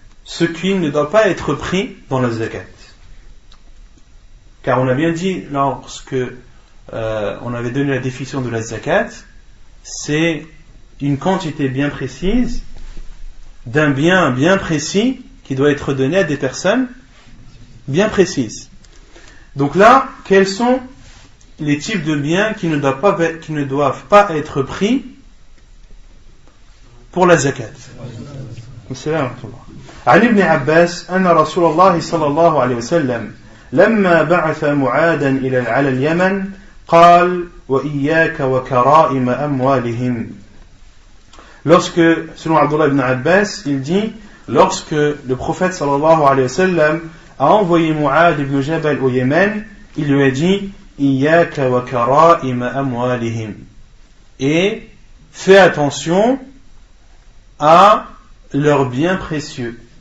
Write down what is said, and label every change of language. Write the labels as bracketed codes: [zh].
[fr] Ce qui ne doit pas être pris dans la zakat. Car on a bien dit, lorsque on avait donné la définition de la zakat, c'est une quantité bien précise d'un bien bien précis qui doit être donné à des personnes bien précises. Donc là, quels sont les types de biens qui ne doivent pas être pris pour la zakat? [ar] عن ابن عباس أن رسول الله صلى الله عليه وسلم لما بعث معاذا على اليمن قال وإياك وكرائم أموالهم. [fr] Lorsque, selon Abdullah ibn Abbas, il dit, lorsque le prophète sallallahu alayhi wa sallam a envoyé Mu'ad ibn Jabal au Yémen, il lui a dit [ar] Iyaka wa kara'im amwalihim, [fr] et fais attention à leurs biens précieux.